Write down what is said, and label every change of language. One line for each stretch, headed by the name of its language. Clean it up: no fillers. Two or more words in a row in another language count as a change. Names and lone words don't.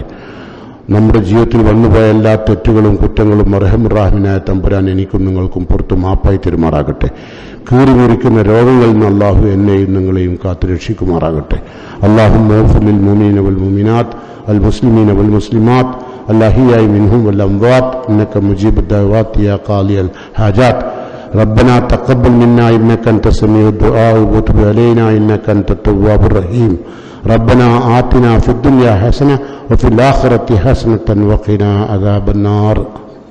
Malayalam: നമ്മുടെ ജീവിതത്തിൽ വന്നുപോയ എല്ലാ തെറ്റുകളും കുറ്റങ്ങളും അർഹമുറാഹിമിനായ തമ്പുരാൻ എനിക്കും നിങ്ങൾക്കും പുറത്തു മാപ്പായി തരുമാറാകട്ടെ. കീറിമുറിക്കുന്ന രോഗങ്ങളിൽ നിന്ന് അല്ലാഹു എന്നെയും നിങ്ങളെയും കാത്തു രക്ഷിക്കുമാറാകട്ടെ.
Arabic: اللهم اغفر للمؤمنين والمؤمنات والمسلمين والمسلمات الأحياء منهم والأموات إنك مجيب الدعوات يا قاضي الحاجات. ربنا تقبل منا إنك أنت السميع الدعاء وتب علينا إنك أنت التواب الرحيم. ربنا آتنا في الدنيا حسنة وفي الآخرة حسنة وقنا عذاب النار.